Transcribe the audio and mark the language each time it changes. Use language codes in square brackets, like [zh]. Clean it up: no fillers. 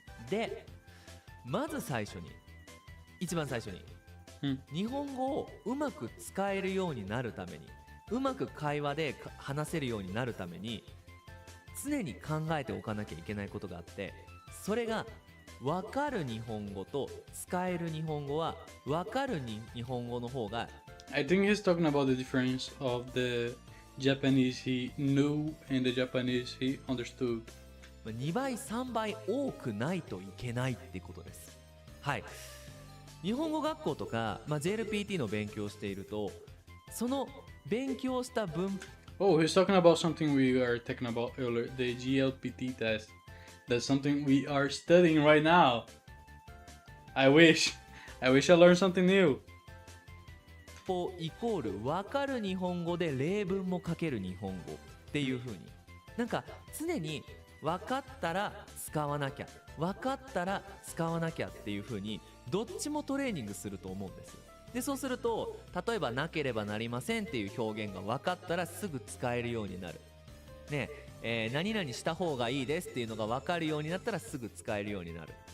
[ja] で、まず最初に、一番最初に、日本語をうまく使えるようになるために、うまく会話で話せるようになるために、常に考えておかなきゃいけないことがあって、それが分かる日本語と使える日本語は、分かる日本語の方が [en] I think he's talking about the difference of the Japanese he knew and the Japanese he understood. [ja] 2倍3倍多くないといけないってことです。はい、日本語学校とか、JLPT の勉強をしていると、その勉強した文 [en] Oh, he's talking about something we were talking about earlier, the GLPT test. That's something we are studying right now. I wish I learned something new. [ja] イコール分かる日本語で例文も書ける日本語っていう風に、なんか常に分かったら使わなきゃ、分かったら使わなきゃっていう風にどっちもトレーニングすると思うんですよ。でそうすると、例えばなければなりませんっていう表現が分かったらすぐ使えるようになるね、何々した方がいいですっていうのが分かるようになったらすぐ使えるようになる。